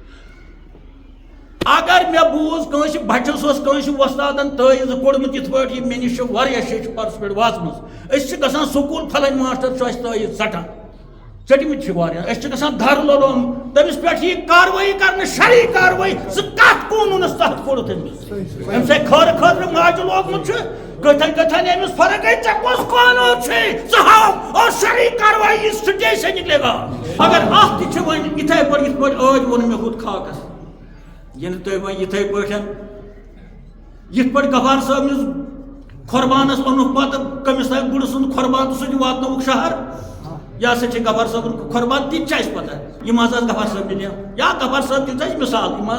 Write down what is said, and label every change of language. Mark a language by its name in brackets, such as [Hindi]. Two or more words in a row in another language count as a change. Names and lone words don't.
[Kashmiri] اگر مےٚ بوٗز کٲنٛسہِ بچس اوس کٲنٛسہِ وۄستادن تٲویٖز کوٚڑمُت یِتھ پٲٹھۍ یہِ مےٚ نِش چھِ واریاہ شیٚچھ پرس پٮ۪ٹھ واتمٕژ أسۍ چھِ گژھان سکوٗل پھلٲنۍ ماسٹر چھُ اَسہِ تٲویٖز ژٹان ژٔٹمٕتۍ چھِ واریاہ أسۍ چھِ گژھان دَر لولوم تٔمِس پٮ۪ٹھ یی کاروٲیی کرنہٕ شرعی کاروٲیی ژٕ کتھ قونوٗنس تحت کوٚرُتھ أمِس أمۍ سٕے خٲرٕ خٲطرٕ ماجہِ لوگمُت چھُ کٔتھن کٔتھن أمِس فرق گٔے ژےٚ کُس قونوٗن چھُے ژٕ ہاو اور شرعی کاروٲیی [Urdu] سٹے سے نکلے گا [Kashmiri] مگر اکھ تہِ چھِ وۄنۍ یِتھے پٲٹھۍ یِتھ پٲٹھۍ ٲدۍ ووٚن مےٚ ہُتھ خاکس ییٚلہِ تُہۍ وۄنۍ یِتھے پٲٹھۍ یِتھ پٲٹھۍ غفار صٲبنِس قۄربانس اوٚنُکھ پتہٕ کٔمِس تام گُرٕ سُنٛد قۄربان تہٕ سُہ تہِ واتنووُکھ شہر یہِ ہسا چھِ غفار صٲبُن قۄربان تہِ تہِ چھِ اَسہِ پتہ یِم حظ ٲس غفار صٲبنہِ نِیَم یا غفار صٲب دِژ اَسہِ مِثال یِم